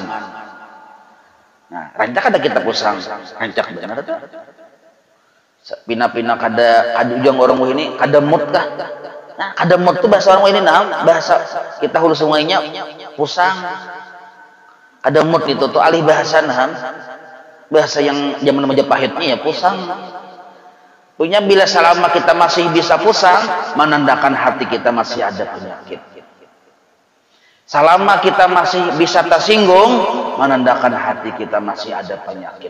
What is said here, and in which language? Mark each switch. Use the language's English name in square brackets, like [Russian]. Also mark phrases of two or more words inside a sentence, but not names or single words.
[Banjar] Nah, rancak ada kita pusang, rancak benar tuh. Pina-pina kada ujung orang ini kada mood kah? Nah, kada mood tuh bahasa orang ini nah, bahasa kita hulu sungainya pusang. Ada mood itu tuh alih bahasa nah, bahasa yang zaman Majapahitnya ya pusang. [Indonesian] Punya bila selama kita masih bisa pusang, menandakan hati kita masih ada penyakit. Selama kita masih bisa tersinggung, menandakan hati kita masih ada penyakit.